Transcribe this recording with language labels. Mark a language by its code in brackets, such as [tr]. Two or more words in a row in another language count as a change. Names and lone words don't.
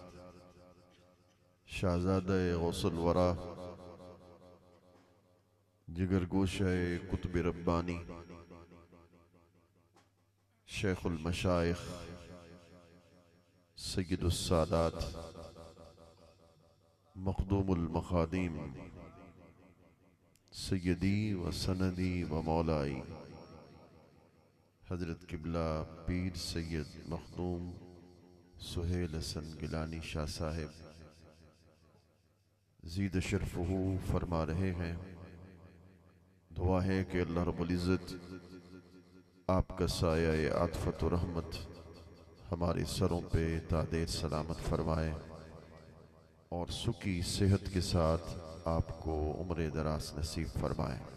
[ur] شہزادہ غوث الورا جگر گوشہ قطب ربانی شیخ المشائخ سید السادات مخدوم المخادیم سیدی و سندی و مولائی حضرت قبلہ پیر سید مخدوم سہیل حسن گیلانی شاہ صاحب زید شرفہ فرما رہے ہیں. دعا ہے کہ اللہ رب العزت آپ کا سایہ عاطفت و رحمت ہمارے سروں پہ تا دیر سلامت فرمائے اور سکھی صحت کے ساتھ آپ کو عمر دراز نصیب فرمائے.